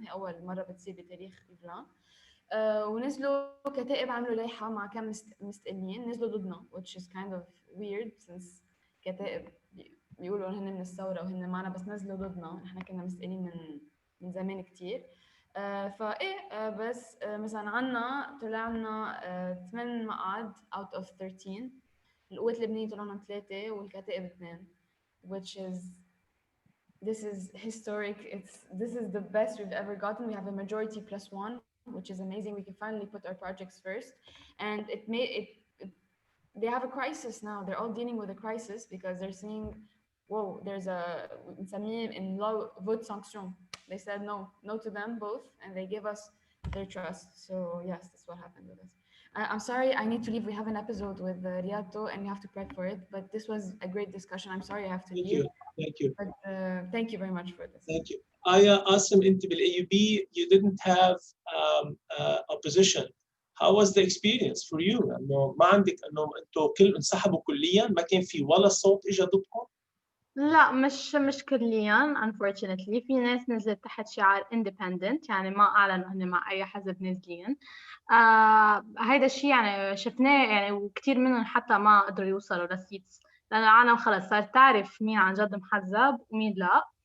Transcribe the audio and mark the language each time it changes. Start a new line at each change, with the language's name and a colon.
Arabic: هي اول مره بتصير بتاريخ إيفلان. ونزلوا كتائب عملوا لائحه مع كم مستقلين نزلوا ضدنا
English: which is kind of weird since
Arabic: كتائب بيقولوا هن من الثوره وهن معنا بس نزلوا ضدنا. نحن كنا مستقلين من زمان كثير. فايه بس مثلا عنا طلعنا 8 مقعد
English: out of 13.
Arabic: القوات اللبنانيه طلعنا 3 والكتائب 2
English: which is this is historic. This is the best we've ever gotten. We have a majority +1 which is amazing. We can finally put our projects first and it made it they have a crisis now. They're all dealing with a crisis because they're seeing whoa, there's a in law vote sanction. They said no to them both, and they gave us their trust. So yes, that's what happened with us. I'm sorry, I need to leave. We have an episode with Riato, and we have to prep for it. But this was a great discussion. I'm sorry I have to leave. Thank you. But thank you very much for this. Thank you. Qassem, أنت بالAUB you didn't have opposition. How was the experience for you?
Arabic: إنه ما عندك إنه أنتوا انسحبوا كليا، ما كان في ولا صوت إجا ضدكم؟ لا مش كليا unfortunately. في ناس نزلت تحت شعار independent، يعني ما أعلنوا هن مع أي حزب نازلين. هيدا الشيء يعني شفناه، يعني وكثير منهم حتى ما قدروا يوصلوا للسيتس، لأن العالم خلص صار تعرف مين عن جد محزب ومين لا.